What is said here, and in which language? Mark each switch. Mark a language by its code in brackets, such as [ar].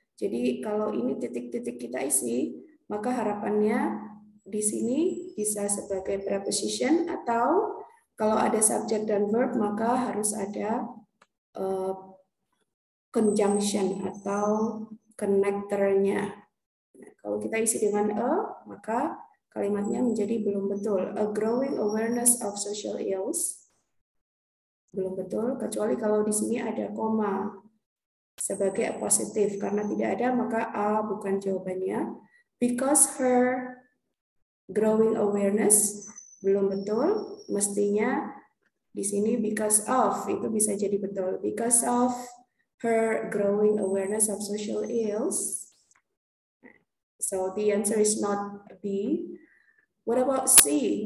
[id] Jadi kalau ini titik-titik kita isi, maka harapannya di sini bisa sebagai preposition, atau kalau ada subjek dan verb, maka harus ada conjunction atau connector-nya. Nah, kalau kita isi dengan a, maka kalimatnya menjadi belum betul. [en] A growing awareness of social ills. [id] Belum betul, kecuali kalau di sini ada koma sebagai positif. Karena tidak ada, maka a bukan jawabannya. [en] Because her growing awareness, [id] belum betul. Mestinya di sini [en] because of, [id] itu bisa jadi betul. [en] Because of her growing awareness of social ills. So the answer is not B. What about C?